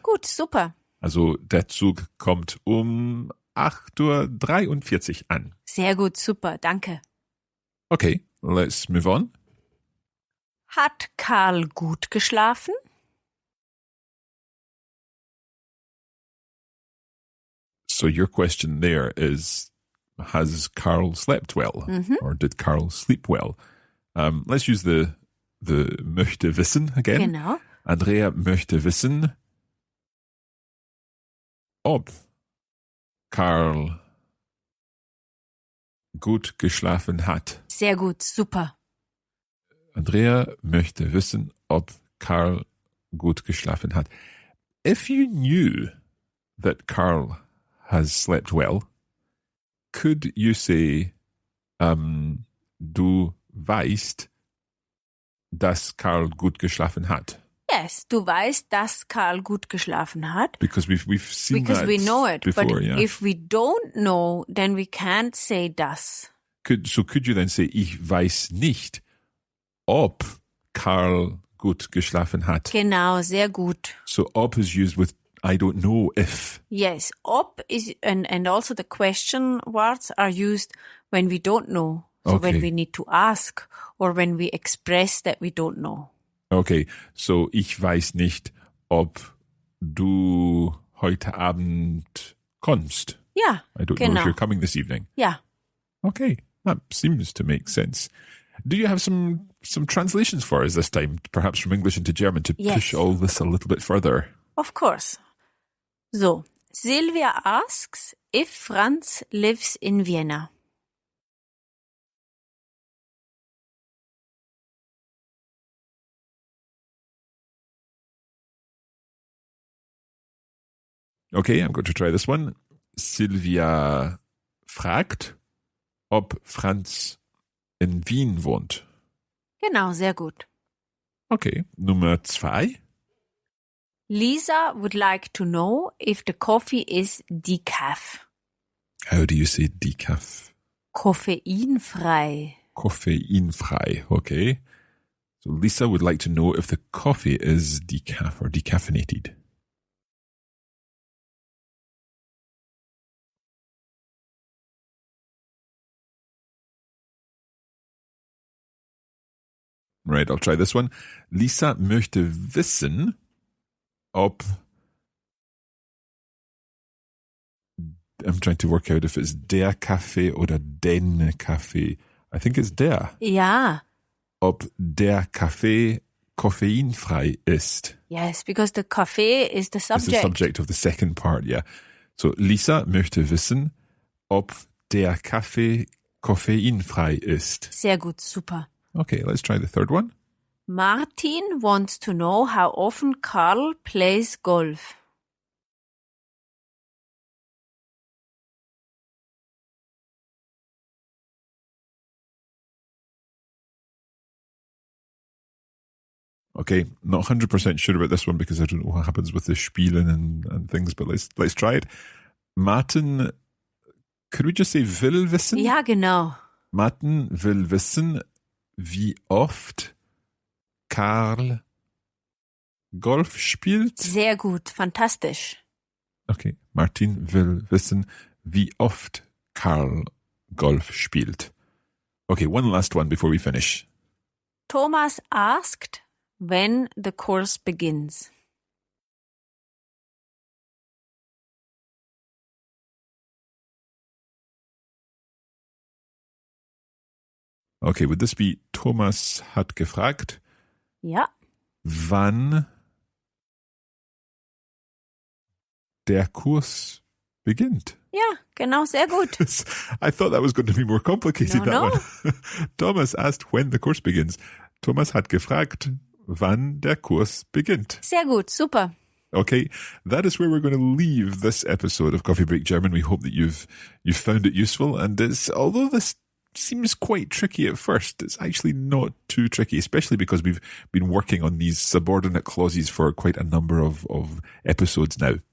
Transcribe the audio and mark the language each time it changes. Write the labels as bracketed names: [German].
[German] gut, super. Also der Zug kommt um 8:43 Uhr an. Sehr gut, super, danke. [English] Okay, let's move on. [German] Hat Karl gut geschlafen? [English] So your question there is, has Carl slept well? Or did Carl sleep well? Let's use the möchte wissen again. [German] Genau. Andrea möchte wissen, ob Carl gut geschlafen hat. Sehr gut, super. Andrea möchte wissen, ob Carl gut geschlafen hat. [English] If you knew that Carl has slept well, could you say, [German] du weißt, dass Carl gut geschlafen hat? Yes, du weißt, dass Karl gut geschlafen hat. [English] Because we've seen Because that we know it. before, But yeah. if we don't know, then we can't say das. Could you then say, [German] ich weiß nicht, ob Carl gut geschlafen hat? Genau, sehr gut. [English] So ob is used with I don't know if. Yes, ob is, and also the question words are used when we don't know. So when we need to ask or when we express that we don't know. [German] Okay, so ich weiß nicht, ob du heute Abend kommst. Ja, [English] I don't know if you're coming this evening. [German] Ja. [English] Okay, that seems to make sense. Do you have some translations for us this time, perhaps from English into German, to push all this a little bit further? Of course. So, Sylvia asks if Franz lives in Vienna. Okay, I'm going to try this one. [German] Sylvia fragt, ob Franz in Wien wohnt. Genau, sehr gut. Okay, Nummer 2. [English] Lisa would like to know if the coffee is decaf. How do you say decaf? [German] Koffeinfrei. Koffeinfrei, okay. [English] So Lisa would like to know if the coffee is decaf or decaffeinated. Right, I'll try this one. [German] Lisa möchte wissen, ob... [English] I'm trying to work out if it's der Kaffee oder den Kaffee. I think it's der. [German] Ja. Ob der Kaffee koffeinfrei ist. [English] Yes, because the Kaffee is the subject. It's the subject of the second part, yeah. [German] So Lisa möchte wissen, ob der Kaffee koffeinfrei ist. Sehr gut, super. [English] Okay, let's try the third one. Martin wants to know how often Karl plays golf. Okay, not 100% sure about this one because I don't know what happens with the Spielen and things, but let's try it. Martin, could we just say will wissen? [German] Ja, genau. Martin will wissen, wie oft Karl Golf spielt. Sehr gut, fantastisch. Okay, Martin will wissen, wie oft Karl Golf spielt. [English] Okay, one last one before we finish. Thomas asked when the course begins. Okay, would this be [German] Thomas hat gefragt? Ja. Wann der Kurs beginnt? Ja, genau, sehr gut. [English] I thought that was going to be more complicated, No. one. Thomas asked when the course begins. [German] Thomas hat gefragt, wann der Kurs beginnt. Sehr gut, super. [English] Okay, that is where we're going to leave this episode of Coffee Break German. We hope that you've found it useful, and although this seems quite tricky at first, it's actually not too tricky, especially because we've been working on these subordinate clauses for quite a number of episodes now.